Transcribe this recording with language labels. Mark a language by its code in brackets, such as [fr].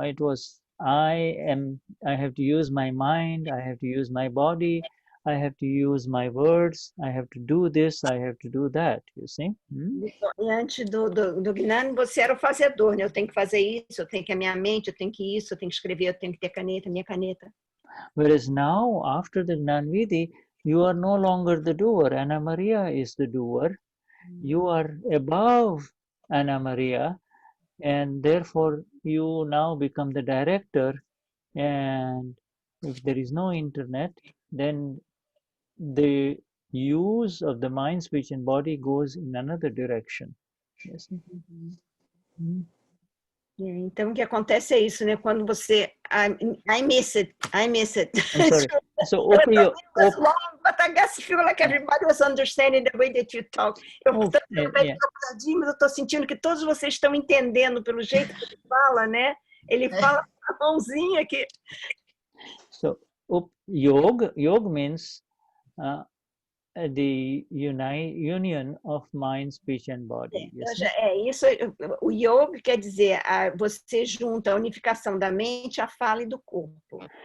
[en] It was I have to use my mind, I have to use my body, I have to use my words, I have to do this, I have to do that, you see. [pt] E antes do Gnani, você era o fazedor, né? Eu tenho que fazer isso, eu tenho que a minha mente, eu tenho que isso, eu tenho que escrever, eu tenho que ter caneta, minha caneta. [en] Whereas now, after the Gnani Vidhi, you are no longer the doer. Anna Maria is the doer. You are above Anna Maria, and therefore you now become the director. And if there is no internet, then the use of the mind, speech, and body goes in another direction. Yes. [pt] Então, o que acontece é isso, né? Quando você... [en] I miss it. I'm sorry. So, but I guess feel like everybody was understanding the way that you talk. [pt] Mas eu estou sentindo que todos vocês estão entendendo pelo jeito que ele fala, né? Ele fala com a mãozinha aqui. [en] So, yoga means the union of mind, speech, and body. [pt] Isso, o yoga quer dizer você junta a unificação da mente, a fala e do corpo.